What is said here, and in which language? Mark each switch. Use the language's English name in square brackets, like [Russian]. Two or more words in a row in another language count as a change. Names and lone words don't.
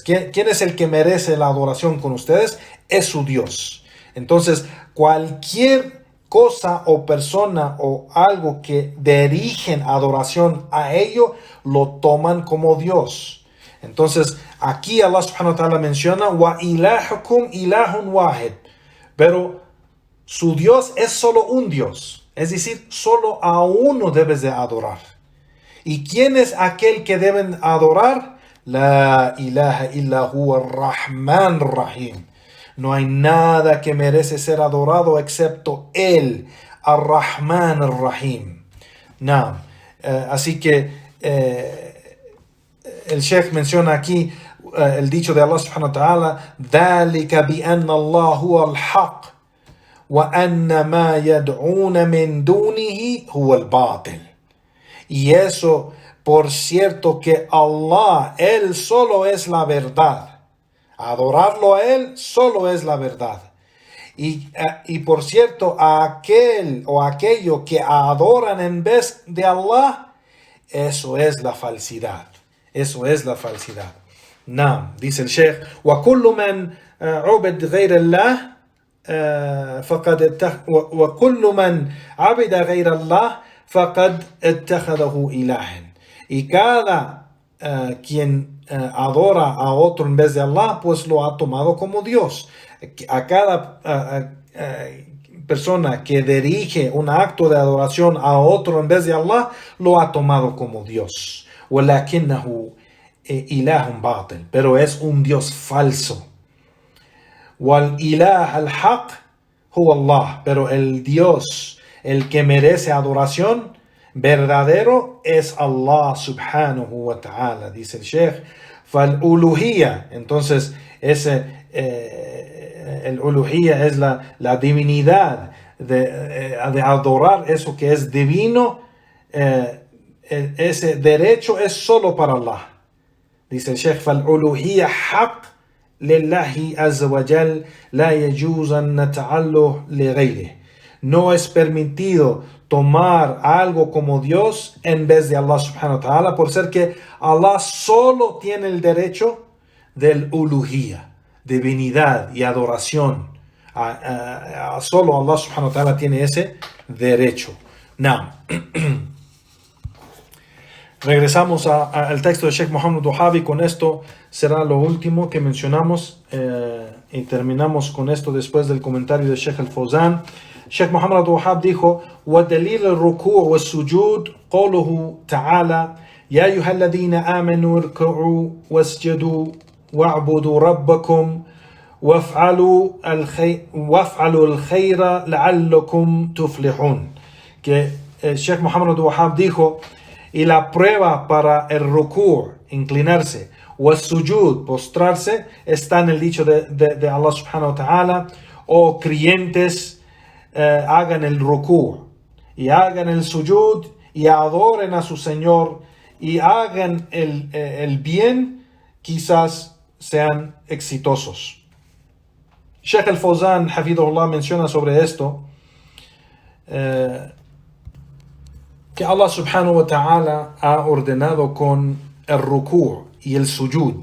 [Spanish] ¿Quién es el que merece la adoración con ustedes? Es su Dios. Entonces, cualquier cosa o persona o algo que dirigen adoración a ello, lo toman como Dios. Entonces, aquí Allah [Arabic] سبحانه وتعالى [Spanish] menciona, [Arabic] وإلهكم إله واحد. [Spanish] Pero su Dios es solo un Dios. Es decir, solo a uno debes de adorar. ¿Y quién es aquel que deben adorar? [Arabic] لا إله إلا هو الرحمن الرحيم. [Spanish] No hay nada que merece ser adorado excepto Él, Ar-Rahman Ar-Rahim. No. Así que el Sheikh menciona aquí el dicho de Allah [Arabic] سبحانه وتعالى: ذَلِكَ بِأَنَّ اللَّهُ هُوَ الْحَقُّ وَأَنَّ مَا يَدْعُونَ مِن دُونِهِ هُوَ الْبَاطِلُ. [Spanish] Y eso, por cierto, que Allah, Él solo es la verdad. Adorarlo a Él solo es la verdad. Y por cierto, a aquel o aquello que adoran en vez de Allah, eso es la falsidad. Eso es la falsidad. Naam, dice el Sheikh: [Arabic] وَكُلُّ مَنْ عُبِدْ غَيْرَ اللَّهِ وَكُلُّ مَنْ عَبِدَ غَيْرَ اللَّهِ فَقَدْ اتَّخَذَهُ إِلَهًا. [Spanish] Y cada quien adora a otro en vez de Allah, pues lo ha tomado como Dios. A cada persona que dirige un acto de adoración a otro en vez de Allah, lo ha tomado como Dios. [Arabic] وَلَكِنَّهُ إِلَهٌ بَاطِلٌ. [Spanish] Pero es un Dios falso. [Arabic] وَالْإِلَهَ الْحَقِّ هُوَ اللَّهُ. [Spanish] Pero el Dios, el que merece adoración verdadero, es Allah [Arabic] سبحانه وتعالى. [Spanish] Dice el Sheikh: فَالْأُلُوهِيَّة. Entonces, el uluhiyya es la divinidad, de adorar eso que es divino. Ese derecho es solo para Allah. Dice el Sheikh: [Arabic] فَالْأُلُوهِيَّة حَقٌّ لِلَّهِ عَزَّ وَجَلَّ لَا يَجُوزُ أَن نَتَعَلَّهُ لِغَيْرِهِ. [Spanish] No es permitido tomar algo como Dios en vez de Allah [Arabic] سبحانه وتعالى, [Spanish] por ser que Allah solo tiene el derecho del uluhiyya, divinidad y adoración. Solo Allah [Arabic] سبحانه وتعالى [Spanish] tiene ese derecho. Now, regresamos al texto de Sheikh Muhammad Wahhabi. Con esto será lo último que mencionamos y terminamos con esto después del comentario de Sheikh al-Fawzan. Sheikh Muhammad Wahhab dijo: [Arabic] وَدَلِيلُ الرُّكُوعِ وَالسُّجُودِ قَوْلُهُ تَعَالَى يَا أَيُّهَا الَّذِينَ آمَنُوا ارْكَعُوا وَاسْجُدُوا وَاعْبُدُوا رَبَّكُمْ وَافْعَلُوا الْخَيْرَ لَعَلَّكُمْ تُفْلِحُونَ. [Spanish] Que Sheikh Muhammad Wahhab dijo: y la prueba para el ruku', inclinarse, o el sujud, postrarse, está en el dicho de Allah [Arabic] سبحانه وتعالى: [Spanish] oh creyentes, hagan el ruku' y hagan el sujud y adoren a su Señor y hagan el bien, quizás sean exitosos. Sheikh al-Fawzan, hafidhullah, menciona sobre esto que Allah [Arabic] سبحانه وتعالى [Spanish] ha ordenado con el ruku' y el sujud.